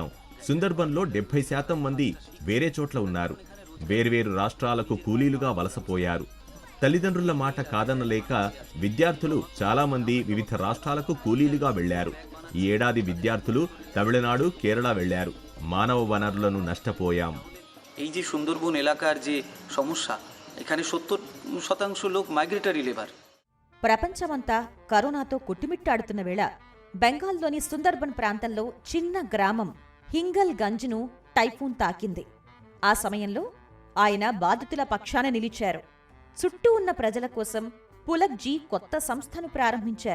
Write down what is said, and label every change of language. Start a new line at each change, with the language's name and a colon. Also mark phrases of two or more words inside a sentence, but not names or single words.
Telugu: సుందర్బన్లో 70% మంది వేరే చోట్ల ఉన్నారు. వేర్వేరు రాష్ట్రాలకు కూలీలుగా వలసపోయారు. తల్లిదండ్రుల మాట కాదనలేక విద్యార్థులు చాలామంది వివిధ రాష్ట్రాలకు కూలీలుగా వెళ్లారు. ఈ ఏడాది విద్యార్థులు తమిళనాడు, కేరళ వెళ్లారు. మానవ వనరులను నష్టపోయాం.
Bangla: এই যে সুন্দরবন এলাকার যে সমস্যা, এখানে 70% লোক
English: migratory labour.
Telugu: ప్రపంచమంతా కరోనాతో కొట్టుమిట్టాడుతున్న వేళ బెంగాల్లోని సుందర్బన్ ప్రాంతంలో చిన్న గ్రామం హింగల్ గంజ్ను టైఫూన్ తాకింది. ఆ సమయంలో ఆయన బాధితుల పక్షాన నిలిచారు. చుట్టూ ఉన్న ప్రజల కోసం పులక్జీ కొత్త సంస్థను ప్రారంభించారు.